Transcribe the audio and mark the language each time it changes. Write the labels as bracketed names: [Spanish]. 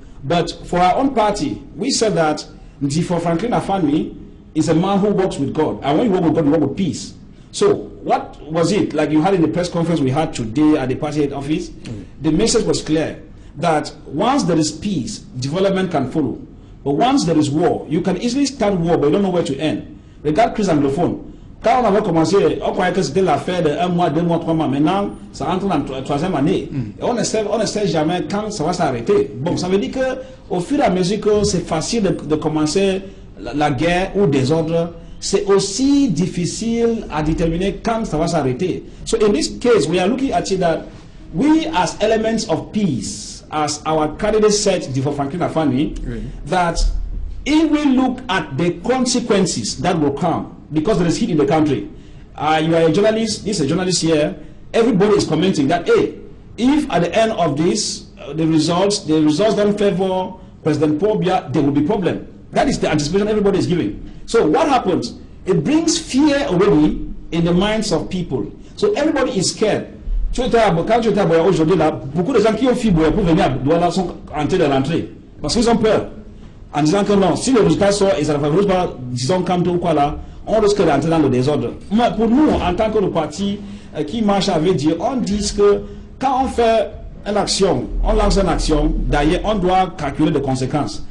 [English] But for our own party, we said that Ndifo Franklin Afani is a man who works with God. And when you work with God, you work with peace. So what was it? Like you had in the press conference we had today at the party head office, the message was clear that once there is peace, development can follow. But once there is war, you can easily start war, but you don't know where to end. [French] Regarde crise anglophone. Quand on avait commencé, on croyait que c'était l'affaire de 1 mois, 2 mois, 3 mois. Maintenant, ça rentre dans la 3e année. Et on ne sait jamais quand ça va s'arrêter. Bon, ça veut dire qu'au fur et à mesure que c'est facile de commencer la guerre ou des ordres, c'est aussi difficile à déterminer quand ça va s'arrêter. [English] So in this case, we are looking at it that we as elements of peace, as our candidate said, Ndifo Franklin Afani, that if we look at the consequences that will come, because there is heat in the country. You are a journalist, this is a journalist here, everybody is commenting that, hey, if at the end of this, the results don't favor President Paul Biya, there will be problem. That is the anticipation everybody is giving. So what happens? It brings fear already in the minds of people. So everybody is scared. [French] Quand tu étais à Boya aujourd'hui, là, beaucoup de gens qui ont fui Boya pour venir à Douala sont entrés dans l'entrée. Parce qu'ils ont peur. En disant que non, si le résultat sort et ça ne favorise pas, disons, Kamto ou quoi là, on risque d'entrer dans le désordre. Mais pour nous, en tant que le parti qui marche avec Dieu, on dit que quand on fait une action, on lance une action, d'ailleurs, on doit calculer les conséquences.